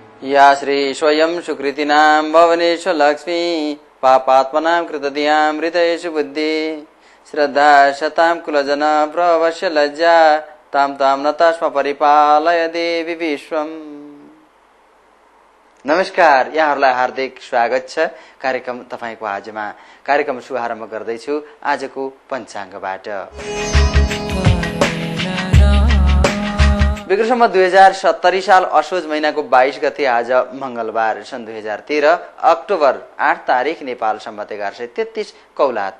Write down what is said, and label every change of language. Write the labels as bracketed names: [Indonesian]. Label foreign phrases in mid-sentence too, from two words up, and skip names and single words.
[Sanskrit] या श्री स्वयं सुकृतिनां भवनेषु लक्ष्मी पापात्मनां कृतधियां हृदयेषु बुद्धि श्रद्धा शतां कुलजन प्रवश्य लज्जा तां तां नतास्म परिपालय देवी विश्वम्। [Nepali] नमस्कार, यहाँहरूलाई हार्दिक स्वागत छ कार्यक्रम तपाईको आजमा। कार्यक्रम शुभारम्भ गर्दैछु आजको पञ्चाङ्गबाट। विक्रम 2070 साल असोज महिनाको 22 गते आज मंगलबार सन् 2013 अक्टोबर 8 तारिक नेपाल सम्वत 1133 कौलाथ।